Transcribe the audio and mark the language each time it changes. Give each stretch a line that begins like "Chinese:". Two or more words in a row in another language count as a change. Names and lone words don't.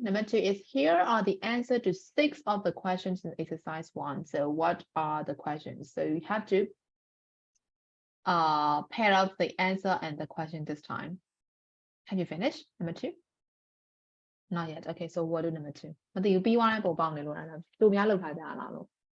English: Number 2 is here are the answer to 6 of the questions in exercise 1. So what are the questions? So you have to pair up the answer and the question this time. Have you finished number 2? Not yet. Okay, so we'll do number 2.
Burmese: မသိဘူးပြီးသွားတဲ့ပုံပေါက်နေလို့လား။တို့များလောက်ထားကြလားလို့